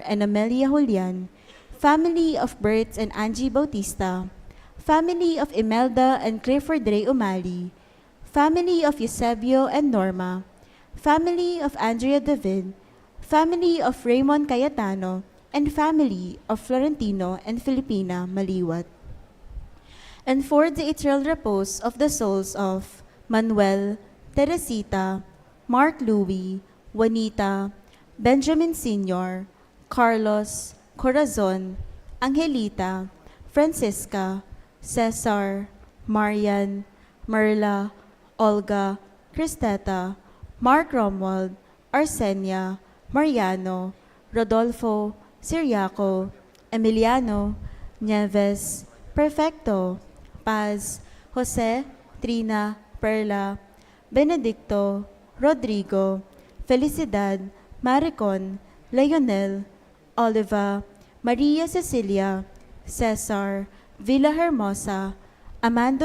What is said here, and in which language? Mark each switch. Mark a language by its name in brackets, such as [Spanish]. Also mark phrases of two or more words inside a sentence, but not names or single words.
[English] and Amelia Julian, family of Bert and Angie Bautista, family of Imelda and Clifford Ray Umali, family of Eusebio and Norma, family of Andrea David, family of Raymond Cayetano, and family of Florentino and Filipina Maliwat. And for the eternal repose of the souls of Manuel, Teresita, Mark Louie, Juanita, Benjamin Sr., Carlos, Corazon, Angelita, Francisca, Cesar, Marian, Merla, Olga, Cristeta, Mark Romuald, Arsenia, Mariano, Rodolfo, Siriaco, Emiliano, Nieves, Perfecto, Paz, Jose, Trina, Perla, Benedicto, Rodrigo, Felicidad, Maricon, Leonel, Oliva, Maria Cecilia, Cesar, Villahermosa, Amando